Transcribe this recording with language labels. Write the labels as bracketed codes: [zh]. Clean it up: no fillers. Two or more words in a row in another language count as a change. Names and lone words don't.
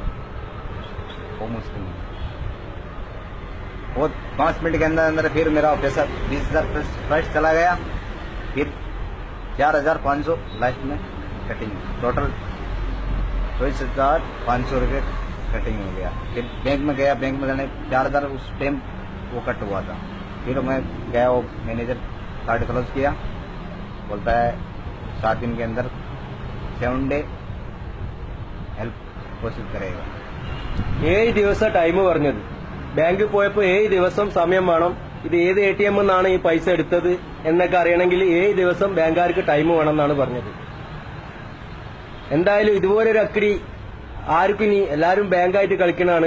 [hi] वो मुश्किल नहीं, वो 5 मिनट के अंदर फिर मेरा पैसा 20,000 फर्स्ट चला गया, फिर 4,500 लास्ट में कटिंग, टोटल 24,500 रुपये कटिंग हो गया। फिर बैंक में गया, बैंक में जाने 4,000 उस टाइम वो कट हुआ था। फिर मैं गया, वो मैनेजर कार्ड क्लोज किया, बोलता है 7 दिन के अंदर 7 [en] day help [hi] कोशिश करेगा। [ml] 7 ദിവസം ടൈം പറഞ്ഞത്. ബാങ്കിൽ പോയപ്പോ 7 ദിവസം സമയം വേണം. ഇത് ഏത് ATM എന്നാണ് ഈ പൈസ എടുത്തത് എന്നൊക്കെ അറിയണമെങ്കിൽ 7 ദിവസം ബാങ്കുകാർക്ക് ടൈം വേണം എന്നാണ് പറഞ്ഞത്. എന്തായാലും ഇതുപോലൊരു അക്കിടി ആർക്കും ഇനി, എല്ലാരും ബാങ്കായിട്ട് കളിക്കണാണ്.